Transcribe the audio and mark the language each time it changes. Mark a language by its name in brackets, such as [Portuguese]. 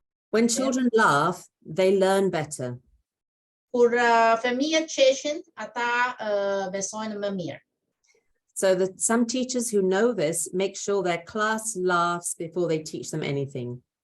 [English] When children laugh, they learn better. [Albanian] Kur fëmijët qeshin, ata besojnë më mirë. [English] So that some teachers who know this make sure their class laughs before they teach them anything.